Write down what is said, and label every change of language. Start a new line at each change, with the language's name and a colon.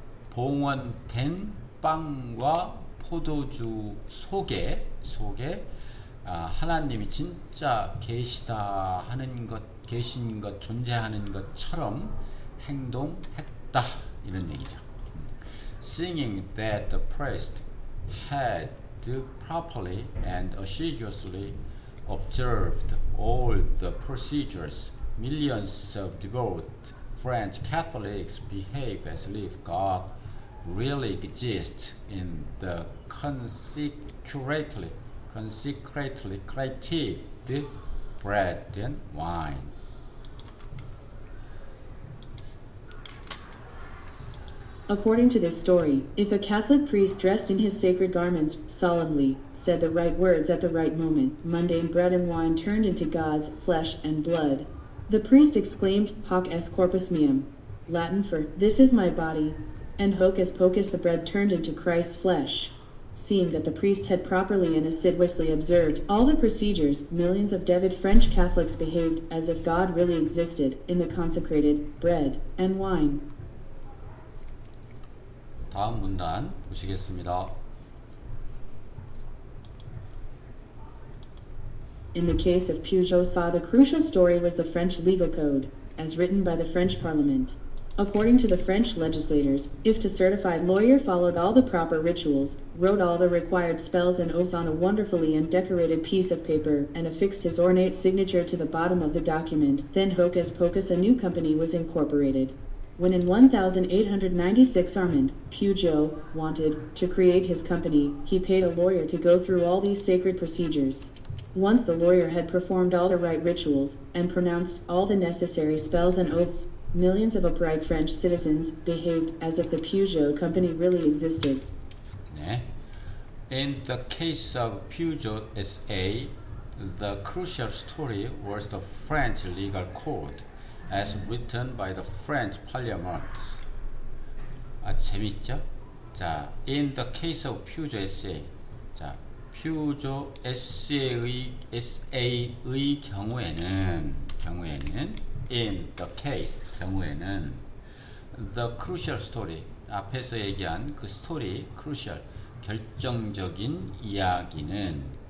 Korean: 봉헌된 빵과 포도주 속에 하나님이 진짜 계시다 하는 것, 계신 것, 존재하는 것처럼 행동했다 이런 얘기죠.
English: Singing that the priest had properly and assiduously observed all the procedures, millions of devout French Catholics behave as if God really exists in the consecrately created bread and wine. According to this story, if a Catholic priest dressed in his sacred garments solemnly said the right words at the right moment, mundane bread and wine turned into God's flesh and blood. The priest exclaimed,
Latin: "Hoc est corpus meum,"
English: Latin for "This is my body," and hocus pocus, the bread turned into Christ's flesh. Seeing that the priest had properly and assiduously observed all the procedures, millions of devout French Catholics behaved as if God really existed in the consecrated bread and wine.
Korean: 다음 문단 보시겠습니다.
English: In the case of Peugeot, the crucial story was the French legal code, as written by the French Parliament. According to the French legislators, if the certified lawyer followed all the proper rituals, wrote all the required spells and oaths on a wonderfully undecorated piece of paper, and affixed his ornate signature to the bottom of the document, then hocus pocus a new company was incorporated. When in 1896 Armand Peugeot wanted to create his company, he paid a lawyer to go through all these sacred procedures. Once the lawyer had performed all the right rituals, and pronounced all the necessary spells and oaths, millions of upright French citizens behaved as if the Peugeot company really existed.
Korean: 네.
English: In the case of Peugeot SA, the crucial story was the French legal code as written by the French Parliament.
Korean: 재밌죠? 자,
English: in the case of Peugeot SA.
Korean: 자, Peugeot SA의 경우에는
English: in the case
Korean: 경우에는
English: the crucial story
Korean: 앞에서 얘기한 그 스토리 crucial 결정적인 이야기는